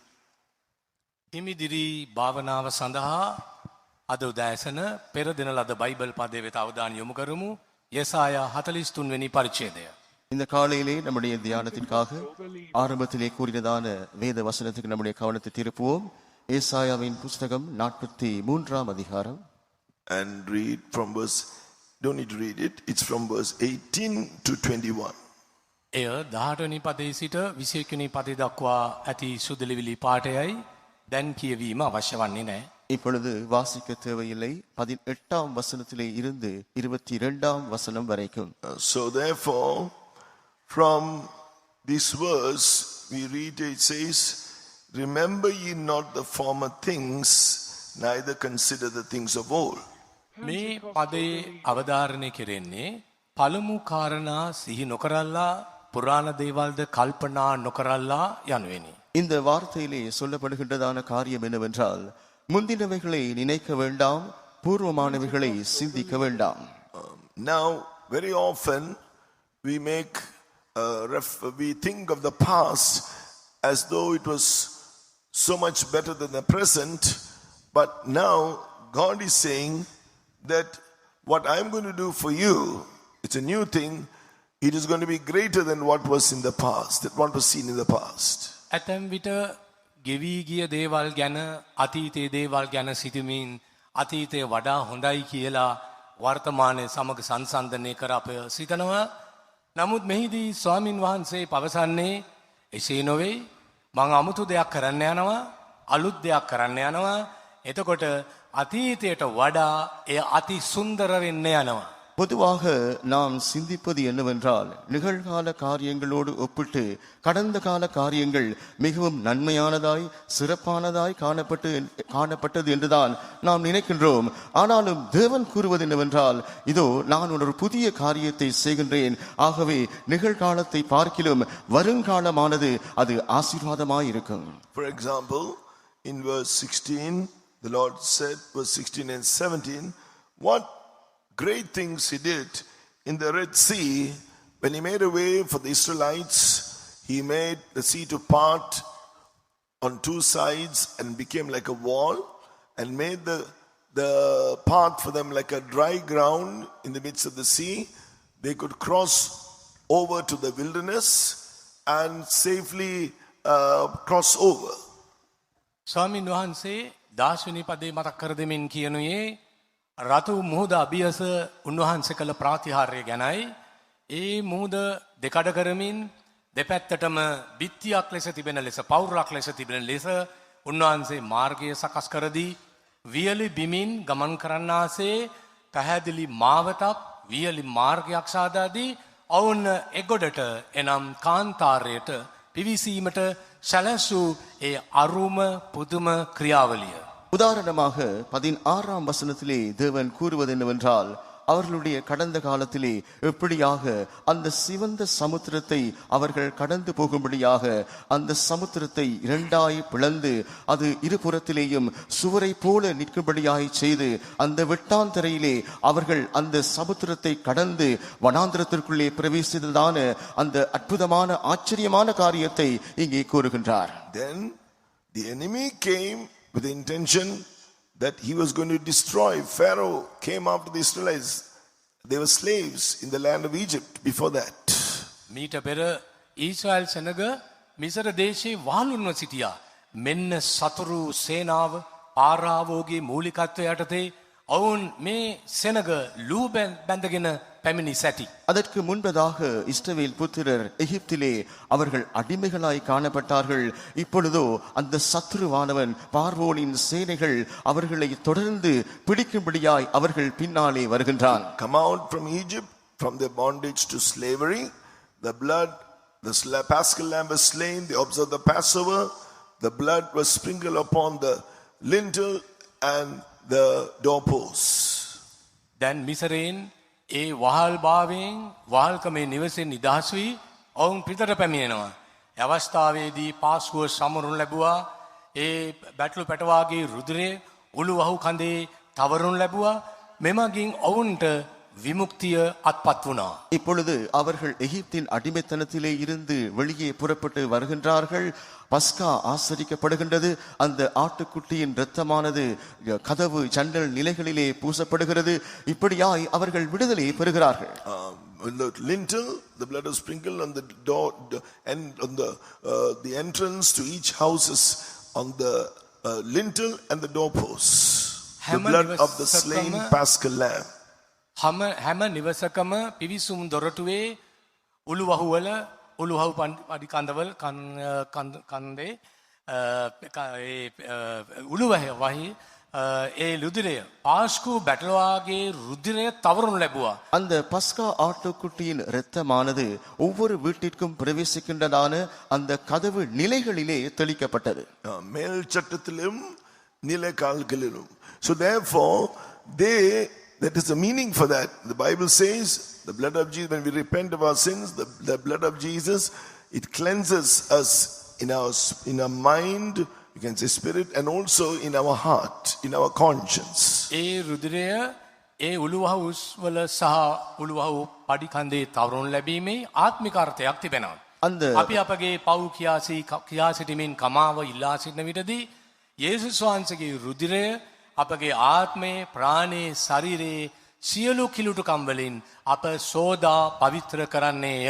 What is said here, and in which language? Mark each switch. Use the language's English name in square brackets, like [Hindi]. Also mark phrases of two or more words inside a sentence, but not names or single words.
[Sinhala] හිමිදිරි භාවනාව සඳහා අද උදෑසන පෙර දින ලද බයිබල් පදයේ වෙත අවධානය යොමු කරමු. යෙසායා 43 වෙනි පරිච්ඡේදය. [Tamil] இந்த காலையிலே நம்முடைய தியானத்திற்காக ஆரம்பத்திலே கூறினதான வேத வசனத்துக்கு நம்முடைய கவனத்தை திருப்புவோம். ஏசாயாவின் புஸ்தகம் 43ஆம் அதிகாரம். [English] And read from verse, don't need to read it, it's from verse 18 to 21. [Sinhala] එය 18 වෙනි පදයේ සිට 21 වෙනි පදේ දක්වා ඇති සුදුලිවිලි පාඨයයි දැන් කියවීම අවශ්‍ය වන්නේ නැහැ. [Tamil] இப்பொழுது வாசிக்க தேவையில்லை. 18ஆம் வசனத்திலே இருந்து 22ஆம் வசனம் வரைக்கும். [English] So therefore, from this verse we read, it says, remember ye not the former things, neither consider the things of old. [Sinhala] මේ පදේ අවධාරණය කෙරෙන්නේ පළමු කාරණා සිහි නොකරල්ලා පුරාණ දේවල්ද කල්පනා නොකරල්ලා යනුවෙනි. [Tamil] இந்த வார்த்தையிலே சொல்லப்படுகின்றதான காரியம் என்னவென்றால், முந்தினவைகளை நினைக்க வேண்டாம், பூர்வமானவைகளை சிந்திக்க வேண்டாம். [English] Now, very often we we think of the past as though it was so much better than the present, but now God is saying that what I'm going to do for you, it's a new thing. It is going to be greater than what was in the past, that what was seen in the past. [Sinhala] ඇතැම් විට ගෙවී ගිය දේවල් ගැන අතීතයේ දේවල් ගැන සිතමින් අතීතය වඩා හොඳයි කියලා වර්තමානයේ සමග සංසන්දනය කර අප සිතනවා. නමුත් මෙහිදී ස්වාමින් වහන්සේ පවසන්නේ එසේ නොවේ. මම අමුතු දෙයක් කරන්න යනවා, අලුත් දෙයක් කරන්න යනවා. එතකොට අතීතයට වඩා එය අති සුන්දර වෙන්න යනවා. [Tamil] பொதுவாக நாம் சிந்திப்பது என்னவென்றால் நிகழ்கால காரியங்களோடு ஒப்பிட்டு கடந்த கால காரியங்கள் மிகவும் நன்மையானதாய் சிறப்பானதாய் காணப்பட்டது என்றுதான் நாம் நினைக்கின்றோம். ஆனாலும் தேவன் கூறுவது என்னவென்றால், இதோ நான் ஒரு புதிய காரியத்தை செய்கின்றேன், ஆகவே நிகழ்காலத்தை பார்க்கிலும் வருங்காலமானது அது ஆசீர்வாதமாய் இருக்கும். [English] For example, in verse 16, the Lord said, verse 16 and 17, what great things he did in the Red Sea when he made a way for the Israelites. He made the sea to part on two sides and became like a wall, and made the path for them like a dry ground in the midst of the sea. They could cross over to the wilderness and safely cross over. [Sinhala] ස්වාමීන් වහන්සේ 10 වෙනි පදේ මතක් කර දෙමින් කියනුයේ රතු මුහුද අභියස උන්වහන්සේ කළ ප්‍රාතිහාර්ය ගැනයි. ඒ මුහුද දෙකඩ කරමින් දෙපැත්තටම බිත්තියක් ලෙස තිබෙන ලෙස, පවුරක් ලෙස තිබෙන ලෙස උන්වහන්සේ මාර්ගය සකස් කර දී වියලි බිමින් ගමන් කරන්නාසේ පැහැදිලි මාවතක් වියලි මාර්ගයක් සාදා දී ඔවුන් එගොඩට එනම් කාන්තාරයට පිවිසීමට සැලසූ ඒ අරුම පුදුම ක්‍රියාවලිය. [Tamil] உதாரணமாக 16ஆம் வசனத்திலே தேவன் கூறுவது என்னவென்றால், அவர்களுடைய கடந்த காலத்திலே எப்படியாக அந்த சிவந்த சமுத்திரத்தை அவர்கள் கடந்து போகும்படியாக அந்த சமுத்திரத்தை இரண்டாய் பிளந்து அது இருபுறத்திலேயும் சுவரை போல நிற்கும்படியாய் செய்து அந்த வெட்டாந்தரையிலே அவர்கள் அந்த சமுத்திரத்தை கடந்து வனாந்திரத்திற்குள்ளே பிரவேசித்ததான அந்த அற்புதமான ஆச்சரியமான காரியத்தை இங்கே கூறுகின்றார். [English] Then the enemy came with the intention that he was going to destroy. Pharaoh came after the Israelites. They were slaves in the land of Egypt before that. [Sinhala] මීට පෙර ඊශ්‍රායල් සෙනග මිසර දේශයේ වහලුන්ව සිටියා. මෙන්න සතුරු සේනාව පාරාවෝගේ මූලිකත්වය යටතේ ඔවුන් මේ සෙනග ලූ බැඳගෙන පැමිණි සැටි. [Tamil] அதற்கு முன்பதாக இஸ்ரவேல் புத்திரர் எகிப்திலே அவர்கள் அடிமைகளாய் காணப்பட்டார்கள். இப்பொழுதோ அந்த சத்ருவானவன் பார்வோனின் சேனைகள் அவர்களை தொடர்ந்து பிடிக்கும்படியாய் அவர்கள் பின்னாலே வருகின்றான். [English] Come out from Egypt, from their bondage to slavery. The blood, the paschal lamb was slain. They observed the Passover. The blood was sprinkled upon the lintel and the doorposts. [Sinhala] දැන් මිසරෙන් ඒ වහල් භාවයෙන් වහල්කමේ නිවසෙන් නිදහස් වී ඔවුන් පිටට පැමිණෙනවා. ඒ අවස්ථාවේදී පාස්කුව සමරුන් ලැබුවා. ඒ බැටළු පැටවාගේ රුධිරය උළු වහු කඳේ තවරුන් ලැබුවා. මෙමගින් ඔවුන්ට විමුක්තිය අත්පත් වුණා. [Tamil] இப்பொழுது அவர்கள் எகிப்தின் அடிமைத்தனத்திலே இருந்து வெளியே புறப்பட்டு வருகின்றார்கள். பஸ்கா ஆசரிக்கப்படுகின்றது. அந்த ஆட்டுக்குட்டியின் இரத்தமானது கதவு ஜன்னல் நிலைகளிலே பூசப்படுகிறது. இப்படியாய் அவர்கள் விடுதலை பெறுகிறார்கள். [English] The lintel, the blood was sprinkled on the door and on the entrance to each house is on the lintel and the doorposts. The blood of the slain paschal lamb. [Sinhala] හැම නිවසකම පිවිසුම් දොරටුවේ උළුවහුවල උළුවහු පඩි කන්දවල කන්දේ උළුවහි ඒ රුධිරය පාස්කු බැටළුවාගේ රුධිරය තවරුන් ලැබුවා. [Tamil] அந்த பஸ்கா ஆட்டுக்குட்டியின் இரத்தமானது ஒவ்வொரு வீட்டிற்கும் பிரவேசிக்கின்றதான அந்த கதவு நிலைகளிலே தெளிக்கப்பட்டது. மேல் சட்டத்திலும் நிலை கால்களிலும். [English] So therefore that is the meaning for that. The Bible says the blood of Jesus, when we repent of our sins, the blood of Jesus, it cleanses us in our mind, you can say spirit, and also in our heart, in our conscience. [Sinhala] ඒ රුධිරය ඒ උළුවහු වල සහ උළුවහු පඩි කන්දේ තවරුන් ලැබීමේ ආත්මික අර්ථයක් තිබෙනවා. අපි අපගේ පව් කියා සිටීමෙන් කමාව ඉල්ලා සිටින විටදී යේසුස් වහන්සේගේ රුධිරය අපගේ ආත්මේ ප්‍රාණේ ශරීරේ සියලු කිලුටුකම් වලින් අප සෝදා පවිත්‍ර කරන්නේය.